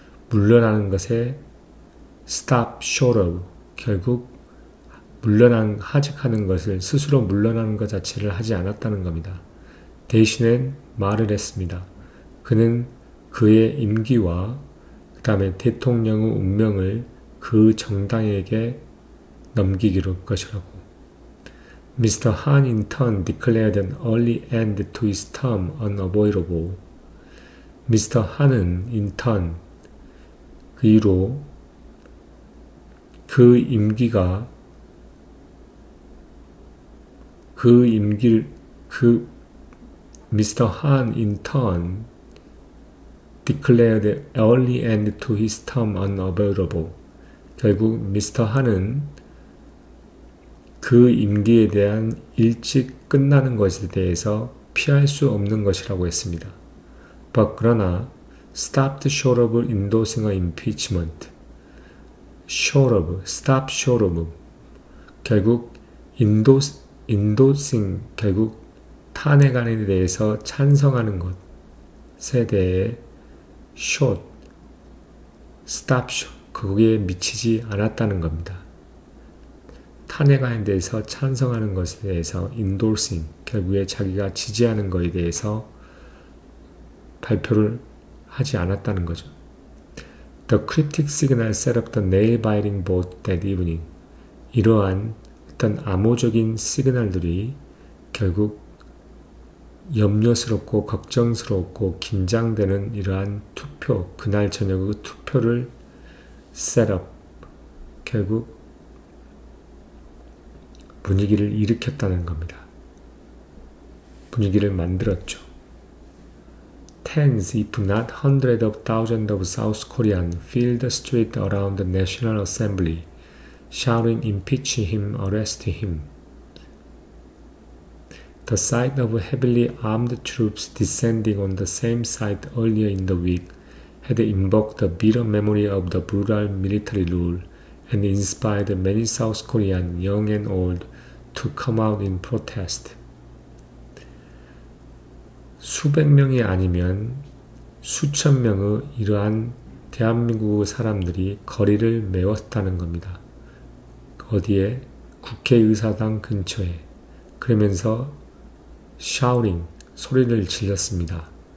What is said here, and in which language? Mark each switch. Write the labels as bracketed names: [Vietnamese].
[Korean] 물러나는 것에 [English] stop short of, [Korean] 결국 하직하는 것을, 스스로 물러나는 것 자체를 하지 않았다는 겁니다. 대신에 말을 했습니다. 그는 그의 임기와 그 다음에 대통령의 운명을 그 정당에게 넘기기로 것이라고. [English] Mr. Han in turn declared an early end to his term unavoidable. Mr. Han은 in turn, [Korean] 그 이후로 [English] Mr. Han in turn declared early end to his term unavoidable. [Korean] 결국 미스터 한은 그 임기에 대한 일찍 끝나는 것에 대해서 피할 수 없는 것이라고 했습니다. [English] 그러나 stopped short of endorsing an impeachment. stop short of, [Korean] 결국 endorsing, 결국 탄핵안에 대해서 찬성하는 것에 대해 [English] stop short, [Korean] 거기에 미치지 않았다는 겁니다. 탄핵안에 대해서 찬성하는 것에 대해서 endorsing, 결국에 자기가 지지하는 것에 대해서 발표를 하지 않았다는 거죠. [English] The cryptic signal set up the nail-biting vote that evening. [Korean] 이러한 어떤 암호적인 시그널들이 결국 염려스럽고 걱정스럽고 긴장되는 이러한 투표, 그날 저녁의 투표를 [English] set up, [Korean] 결국 분위기를 일으켰다는 겁니다. 분위기를 만들었죠. [English] Tens, if not hundreds of thousands of South Koreans filled the street around the National Assembly, shouting impeach him, arrest him. The sight of heavily armed troops descending on the same site earlier in the week had invoked a bitter memory of the brutal military rule and inspired many South Koreans, young and old, to come out in protest. [Korean] 수백 명이 아니면 수천 명의 이러한 대한민국 사람들이 거리를 메웠다는 겁니다. 어디에? 국회의사당 근처에. 그러면서 shouting, 소리를 질렀습니다.